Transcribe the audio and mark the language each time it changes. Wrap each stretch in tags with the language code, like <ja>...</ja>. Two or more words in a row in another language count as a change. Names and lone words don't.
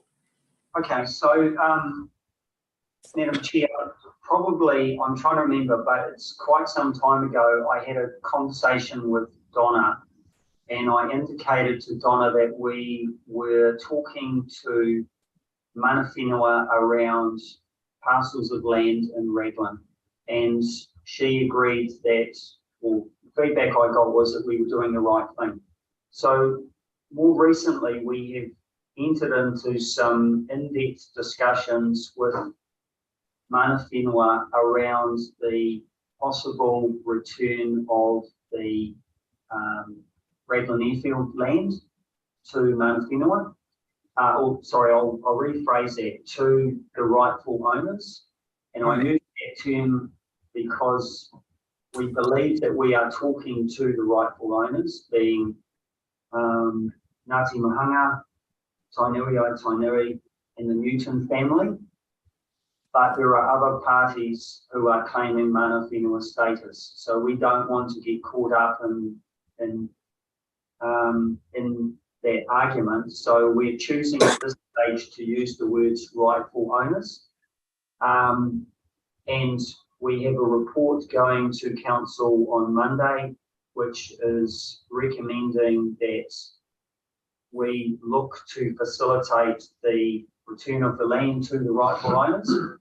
<en>Okay, so Madam Chair, probably, I'm trying to remember, but it's quite some time ago, I had a conversation with Donna, and I indicated to Donna that we were talking to</en> <mi>mana whenua</mi> <en>around parcels of land in Raglan, and she agreed that, well, the feedback I got was that we were doing the right thing. So more recently, we have entered into some in-depth discussions with</en> <mi>mana whenua</mi> <en>around the possible return of the Raglan Airfield land to</en> <mi>mana whenua.</mi> <en>I'll rephrase that, to the rightful owners. And I use that term because we believe that we are talking to the rightful owners, being Ngāti Mahanga, Tainui o Tainui, and the Newton family. But there are other parties who are claiming</en> <mi>mana whenua</mi> <en>status. So we don't want to get caught up in that argument. So we're choosing at this stage to use the words rightful owners. And we have a report going to council on Monday, which is recommending that we look to facilitate the return of the land to the rightful owners.</en>